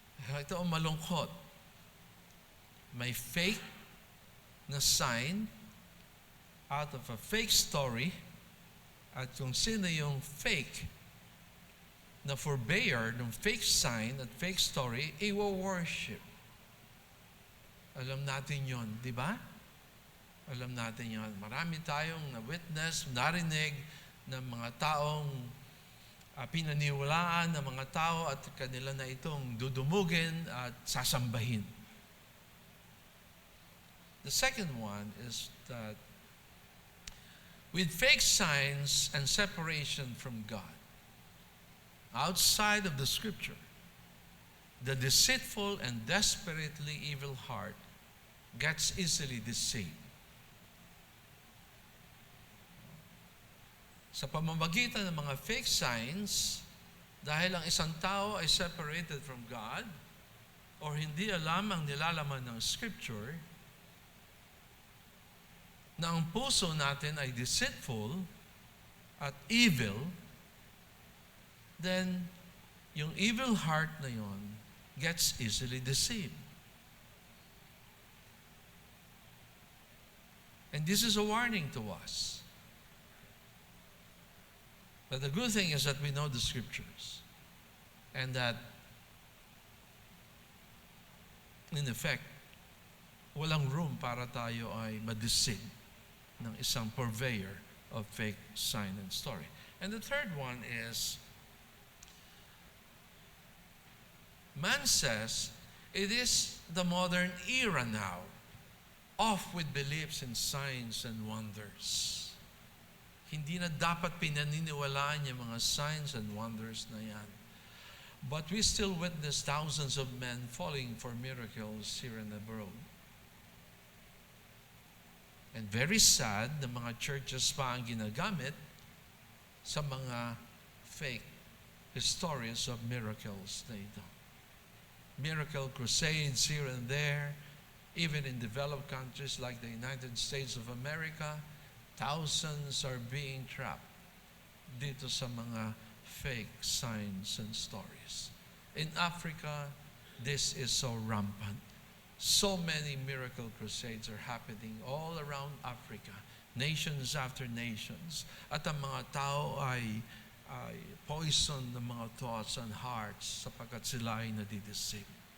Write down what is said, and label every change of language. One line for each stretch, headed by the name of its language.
Filipino: Ito ang malungkot. May fake na sign
English: out of a fake story,
Filipino: at kung sino yung fake na purveyor ng fake sign at fake story, i-worship. Alam natin yon, di ba? Alam natin yon. Marami tayong na-witness, narinig ng mga taong pinaniwalaan ng mga tao at kanila na itong dudumugin at sasambahin.
English: The second one is that with fake signs and separation from God, outside of the Scripture, the deceitful and desperately evil heart gets easily deceived.
Filipino: Sa pamamagitan ng mga fake signs, dahil ang isang tao ay
English: separated from God
Filipino: or hindi alam ang nilalaman ng Scripture, na ang puso natin ay deceitful at evil, then yung evil heart na yon
English: gets easily deceived. And this is a warning to us. But the good thing is that we know the scriptures. And that, in effect,
Filipino: walang room para tayo ay ma-deceive ng isang
English: purveyor of fake sign and story. And the third one is, man says, it is the modern era now. Off with beliefs in signs and wonders.
Filipino: Hindi na dapat pinaniniwalaan yung mga signs and wonders na yan.
English: But we still witness thousands of men falling for miracles here and abroad. And very sad
Filipino: na mga churches pa ang ginagamit sa mga
English: fake stories of miracles
Filipino: na ito.
English: Miracle crusades here and there, even in developed countries like the United States of America, thousands are being trapped
Filipino: dito sa mga
English: fake signs and stories. In Africa, this is so rampant. So many miracle crusades are happening all around Africa, nations after nations.
Filipino: At ang mga tao ay poison ng mga
English: thoughts and hearts
Filipino: sapagkat sila ay nadideceive.